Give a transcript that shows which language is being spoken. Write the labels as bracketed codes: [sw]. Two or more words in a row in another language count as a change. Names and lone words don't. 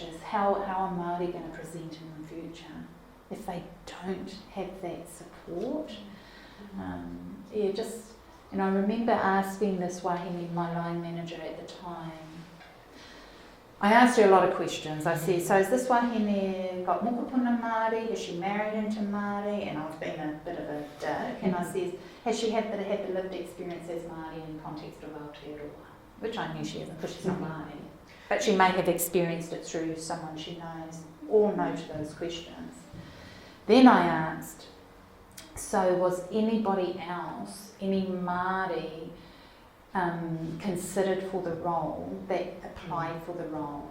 [en] How are Māori going to present in the future if they don't have that support? And I remember asking this wahine, my line manager at the time, I asked her a lot of questions. I said, so has this wahine got [mi] mokopuna Māori? [en] Has she married into Māori? And I was being a bit of a dick. And I said, has she had the lived experience as Māori in the context of Aotearoa? Which I knew she hasn't, because she's not Māori. But she may have experienced it through someone she knows. All no to those questions. Then I asked, so was anybody else, any Māori, considered for the role, that applied for the role?